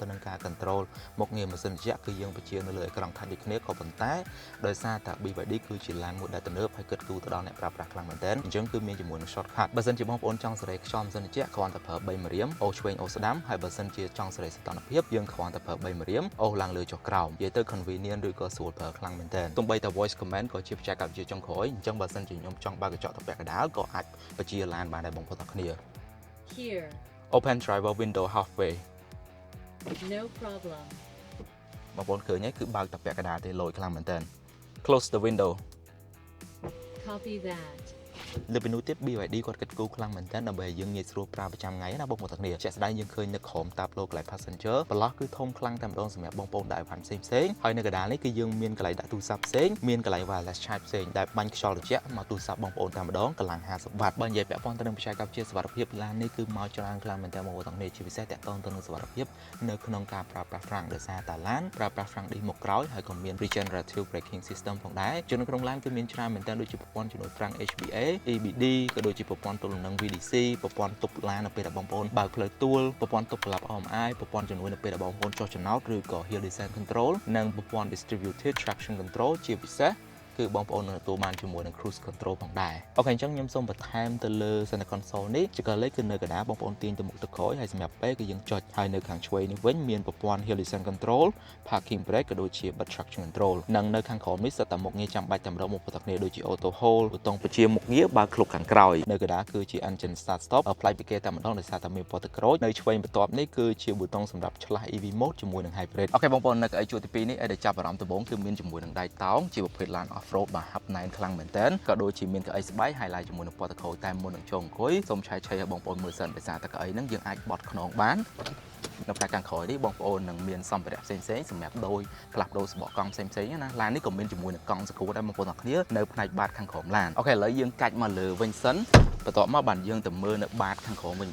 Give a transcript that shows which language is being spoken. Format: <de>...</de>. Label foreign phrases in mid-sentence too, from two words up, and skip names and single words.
<km>នឹងការ control មុខងារម៉ាស៊ីនត្រជាក់គឺយើងបញ្ជានៅលើអេក្រង់ touch ដូចគ្នាក៏ប៉ុន្តែដោយសារតែ BYD គឺជាឡានមួយដែលទំនើបហើយគិតគូរទៅដល់អ្នកប្រើប្រាស់ខ្លាំងមែនទែនអញ្ចឹងគឺមានជាមួយនឹង shortcut បើសិនជាបងប្អូនចង់សេរីខ្យល់ម៉ាស៊ីនត្រជាក់គ្រាន់តែប្រើ3ម្រាមអូឆ្វេងអូស្ដាំហើយបើសិនជាចង់សេរីសីតុណ្ហភាពយើងគ្រាន់តែប្រើ3ម្រាមអូឡើងលើចុះក្រោមនិយាយទៅ convenient ឬក៏ស្រួលប្រើខ្លាំងមែនទែនទោះបីតែ</km> <en>voice command</en> <km>ក៏ជាបច្ចេកវិទ្យាចុងក្រោយអញ្ចឹងបើសិនជាខ្ញុំចង់បើកកញ្ចក់ទៅពាក់កណ្ដាលក៏អាចបញ្ជាឡានបានដែរបងប្អូនទាំងគ្នា</km> <en>Here Open driver window halfway No problem</en> <km>បងប្អូនឃើញហើយគឺបើកតែពាក់កណ្ដាលទេលយខ្លាំងមែនទែន</km> <en>Close the window Copy that</en> <km>លើពីនោះទៀត BYD គាត់គិតគូរខ្លាំងមែនទែនដើម្បីឲ្យយើងងាយស្រួលប្រើប្រចាំថ្ងៃណាបងប្អូនទាំងគ្នាជាក់ស្ដែងយើងឃើញនៅក្រោម Tableau កន្លែង passenger បន្លោះគឺធំខ្លាំងតែម្ដងសម្រាប់បងប្អូនដែលវ៉ាន់ផ្សេងហើយនៅកណ្ដាលនេះគឺយើងមានកន្លែងដាក់ទូរស័ព្ទផ្សេងមានកន្លែង</km> <en>wireless charge</en> <km>ផ្សេងដែលបាញ់ខ្យល់ត្រជាក់មកទូរស័ព្ទបងប្អូនតែម្ដងកម្លាំង50វ៉ាត់បើនិយាយពាក់ព័ន្ធទៅនឹងបច្ចេក វិទ្យាសុវត្ថិភាពឡាននេះគឺមកច្រើនខ្លាំងមែនទែនបងប្អូនទាំងគ្នាជាពិសេសតាក់ទងទៅនឹងសុវត្ថិភាពនៅក្នុងការប្រើប្រាស់ហ្វ្រាំងដោយសារតែឡានប្រើប្រាស់ហ្វ្រាំងឌីសមុខក្រោយហើយក៏មាន</km> <en>regenerative braking system</en> <km>ផងដែរជានៅក្នុងឡានគឺមានច្រើនមែនទែនដូចជាប្រព័ន្ធជំនួយ ហ្វ្រាំង HBA EBD ក៏ដូចជាប្រព័ន្ធទល់នឹង VDC ប្រព័ន្ធទប់ឡាននៅពេលដែលបងប្អូនបើកផ្លូវទួលប្រព័ន្ធទប់ក្លាប់ OMI ប្រព័ន្ធជំនួយនៅពេលដែលបងប្អូនចុះចំណោតឬក៏</km> <en>Hill Descent Control</en> <km>និងប្រព័ន្ធ</km> <en>Distributed Traction Control</en> <km>ជាពិសេសគឺបងប្អូននឹងទទួលបានជាមួយនឹង</km> <en>cruise control</en> <km>ផងដែរអូខេអញ្ចឹងខ្ញុំសូមបន្ថែមទៅលើ</km> <en>center console</en> <km>នេះជាកលេខគឺនៅកណ្ដាលបងប្អូនទាញទៅមុខទៅក្រោយហើយសម្រាប់ពេលគឺយើងចុចហើយនៅខាងឆ្វេងនេះវិញមានប្រព័ន្ធ</km> <en>hill descent control parking brake</en> <km>ក៏ដូចជា</km> <en>bus traction control</en> <km>និងនៅខាងក្រោមនេះសិតតែមុខងារចាំបាច់តែម្ដងមកប៉ុណ្ណឹងគ្នាដូចជា</km> <en>auto hold</en> <km>ប៊ូតុងបញ្ជាមុខងារបើកឃ្លុបខាងក្រោយនៅកណ្ដាលគឺជា</km> <en>engine start stop</en> <km>ផ្លាយពីគេតែម្ដងដោយសារតែមានពណ៌ទឹកក្រូចនៅឆ្វេងបន្ទាប់នេះគឺជាប៊ូតុងសម្រាប់ឆ្លាស់</km> <en>EV mode</en> <km>ជាមួយនឹង hybrid អូខេបងប្អូននៅកៅអីជួរទី2នេះឲ្យតែចាប់អារម្មណ៍ដំបូងគឺមានជាមួយនឹងដៃតោងជាប្រភេទឡាន off off-road បាទ hub 9 ខ្លាំងមែនតើក៏ដូចជាមានកៅអីស្បែក highlight ជាមួយនឹង Portico តែមុននឹងចូលអង្គុយសូមឆែកឆេរឲ្យបងប្អូនមើលសិនដោយសារតែកៅអីហ្នឹងយើងអាចបត់ខ្នងបាននៅផ្នែកខាងក្រោយនេះបងប្អូននឹងមានសម្ភារៈផ្សេងៗសម្រាប់ដូរផ្លាស់ប្ដូរសបកកង់ផ្សេងៗណាឡាននេះក៏មានជាមួយនឹងកង់សកួតដែរបងប្អូនទាំងគ្នានៅផ្នែកបាតខាងក្រោមឡានអូខេឥឡូវយើងកាច់មកលើវិញសិនបន្ទាប់មកបានយើងទៅមើលនៅបាតខាងក្រោមវិញ</km>